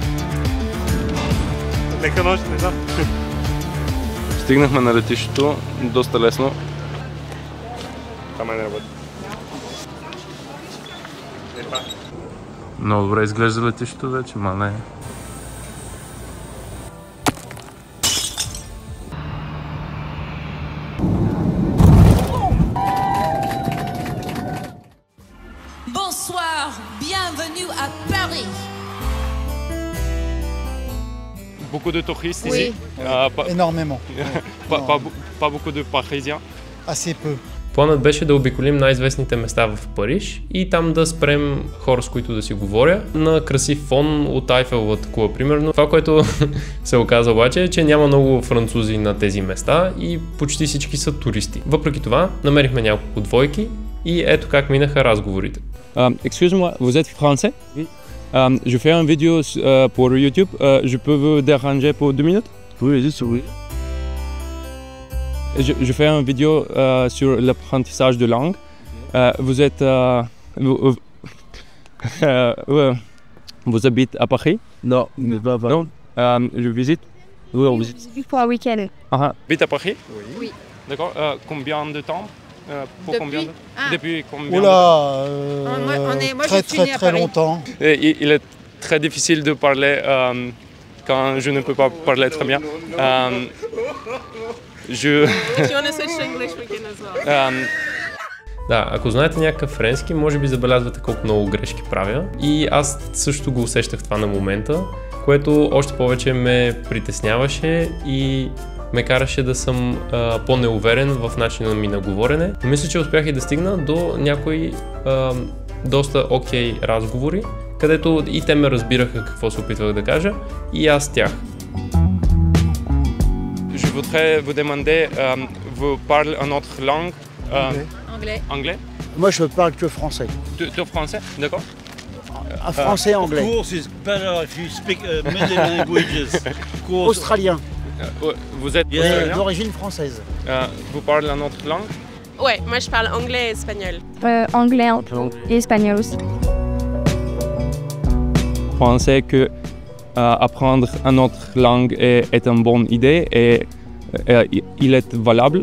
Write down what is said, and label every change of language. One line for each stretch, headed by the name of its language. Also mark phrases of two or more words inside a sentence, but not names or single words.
Bulgarian: Лека нощ, не знам. Стигнахме на летището, доста лесно. Там не работи. Много добре изглежда летището вече, ма не.
French: Bonsoir, bienvenue à Paris. Beaucoup de touristes Oui. ici. Énormément. Pas beaucoup de Parisiens. Assez peu.
Bulgarian: Планът беше да обиколим най-известните места в Париж и там да спрем хора, с които да си говоря на красив фон от Айфеловата кула, примерно. Това, което се оказа обаче е, че няма много французи на тези места и почти всички са туристи. Въпреки това, намерихме няколко двойки и ето как минаха разговорите.
French: Excusez-moi, vous êtes français? Oui. Je fais une vidéo pour YouTube. Je peux vous déranger pour 2 minutes? Oui, vas-y, oui. Je fais une vidéo sur l'apprentissage de langue. Vous êtes... vous habitez à Paris? Non, mais pas avant. Non. Je visite. Oui, on visite. Pour un week-end. Habite à Paris? Oui. D'accord. Combien de temps? Pour Depuis- combien de... Ah. Depuis combien Oula, moi, très je suis née à très Paris. longtemps. Il est très difficile de parler quand je ne peux pas parler très bien.
English: If you want to switch to English, we can as well.
Bulgarian: Да, ако знаете някакъв френски, може би забелязвате колко много грешки правя. И аз също го усещах това на момента, което още повече ме притесняваше и ме караше да съм по-неуверен в начина ми на говорене. Но мисля, че успях и да стигна до някои доста окей разговори, където и те ме разбираха какво се опитвах да кажа, и аз тях.
French: Je voudrais vous demander, vous parlez une autre langue? Anglais. Anglais? Moi, je parle que français. Tu français? D'accord. Un français anglais.
English: Of course, it's better if you speak many languages. Of course.
French: Australien, Vous êtes
English: Yeah.
French: australien? d'origine française. Vous parlez une autre langue? Ouais, moi je parle anglais et espagnol. Anglais et espagnol aussi. Pensez que apprendre une autre langue est une bonne idée et il est valable?